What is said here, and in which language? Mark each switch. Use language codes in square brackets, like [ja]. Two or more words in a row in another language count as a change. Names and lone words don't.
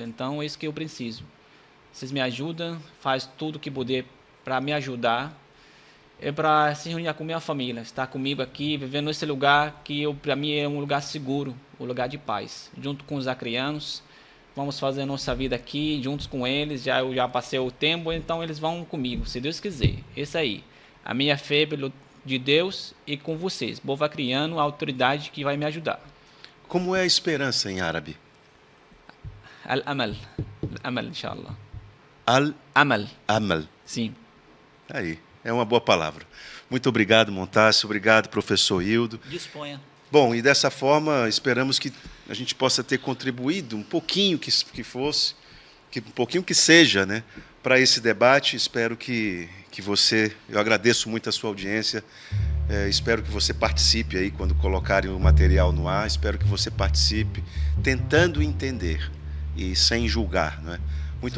[pt] Então é isso que eu preciso. Vocês me ajudam, faz tudo o que puder para me ajudar, é para se reunir com minha família, estar comigo aqui, vivendo nesse lugar que para mim é um lugar seguro, um lugar de paz, junto com os acrianos. Vamos fazer a nossa vida aqui, juntos com eles. Eu já passei o tempo, então eles vão comigo, se Deus quiser. Esse aí. A minha fé de Deus e com vocês. Povo acriano, a autoridade que vai me ajudar. Como é a esperança em árabe? [ar] الأمل. الأمل، إن شاء الله. Al-amal. Amal. [pt] Sim. Aí, é uma boa palavra. Muito obrigado, Montácio. Obrigado, professor Hildo. Disponha. Bom, e dessa forma, esperamos que a gente possa ter contribuído um pouquinho que fosse, um pouquinho que seja, né, para esse debate. Espero que você, eu agradeço muito a sua audiência, espero que você participe aí quando colocarem o material no ar, espero que você participe tentando entender e sem julgar, não é?